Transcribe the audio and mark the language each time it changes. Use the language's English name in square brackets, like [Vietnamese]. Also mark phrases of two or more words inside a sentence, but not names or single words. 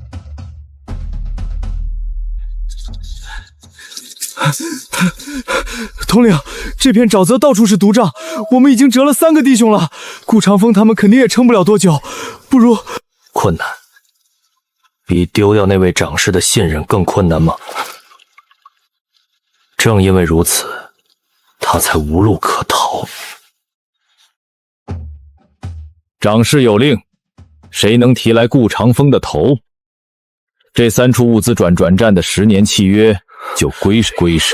[Chinese] 统领，这片沼泽到處是毒瘴，我們已經折了3個弟兄了，顧長風他們肯定也撐不了多久，不如…… 困難，比丟掉那位長師的信任更困難嗎？正因為如此，他才無路可逃。長師有令，誰能提來顧長風的頭，這3處物資轉戰的10年契約就歸誰。